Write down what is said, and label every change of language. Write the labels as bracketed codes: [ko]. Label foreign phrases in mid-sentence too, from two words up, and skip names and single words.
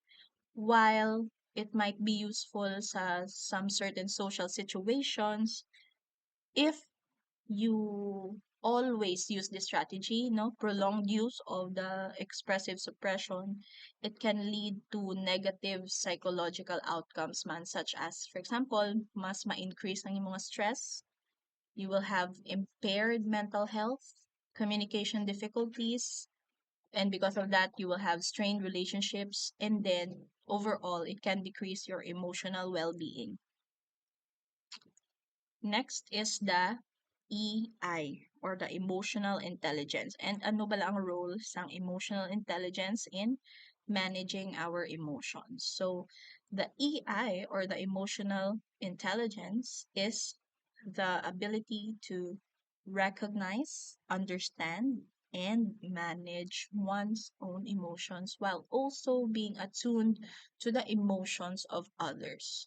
[en] While it might be useful sa some certain social situations, if you always use this strategy, no, prolonged use of the expressive suppression, it can lead to negative psychological outcomes man, such as, for example, [ceb] mas ma-increase ang imong stress, [en] you will have impaired mental health, communication difficulties, and because of that, you will have strained relationships, and then overall, it can decrease your emotional well-being. Next is the EI, or the emotional intelligence. And [tl] ano ba ang role ng [en] emotional intelligence in managing our emotions? So, the EI, or the emotional intelligence, is the ability to recognize, understand, and manage one's own emotions while also being attuned to the emotions of others.